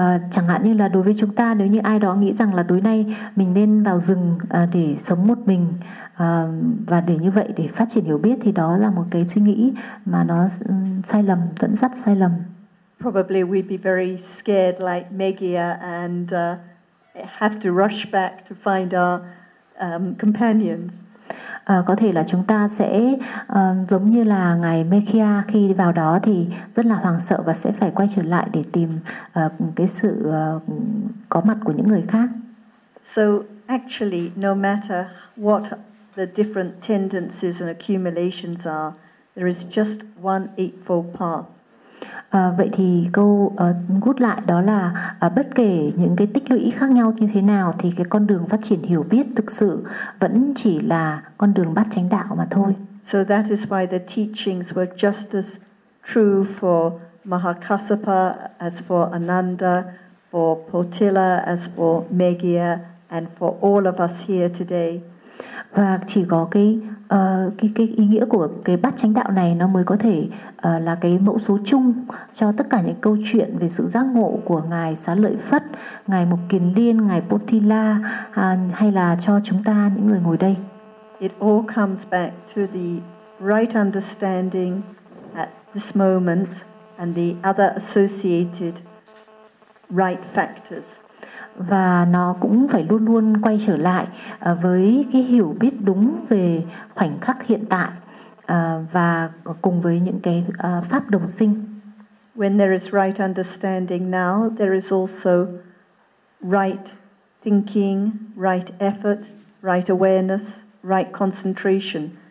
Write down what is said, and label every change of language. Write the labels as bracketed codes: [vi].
[vi] Chẳng hạn như là đối với chúng ta, nếu như ai đó nghĩ rằng là tối nay mình nên vào rừng để sống một mình và để như vậy để phát triển hiểu biết, thì đó là một cái suy nghĩ mà nó sai lầm, dẫn dắt sai lầm. [en] Probably we'd be very scared like Megia and have to rush back to find our companions. [vi] Có thể là chúng ta sẽ giống như là ngài Megia, khi đi vào đó thì rất là hoảng sợ và sẽ phải quay trở lại để tìm cái sự có mặt của những người khác. [en] So actually, no matter what the different tendencies and accumulations are, there is just one eightfold path. [vi] Vậy thì câu gút lại đó là bất kể những cái tích lũy khác nhau như thế nào thì cái con đường phát triển hiểu biết thực sự vẫn chỉ là con đường bát chánh đạo mà thôi. [en] So that is why the teachings were just as true for Mahakasapa as for Ananda, for Potila as for Megia, and for all of us here today. [vi] Và chỉ có cái ý nghĩa của cái bát chánh đạo này nó mới có thể là cái mẫu số chung cho tất cả những câu chuyện về sự giác ngộ của ngài Xá Lợi Phất, ngài Mục Kiền Liên, ngài Potila, hay là cho chúng ta những người ngồi đây. [en] It all comes back to the right understanding at this moment and the other associated right factors. [vi] Và nó cũng phải luôn luôn quay trở lại với cái hiểu biết đúng về khoảnh khắc hiện tại và cùng với những cái pháp đồng sinh. [en] When there is right understanding now, there is also right thinking, right effort, right awareness, right concentration.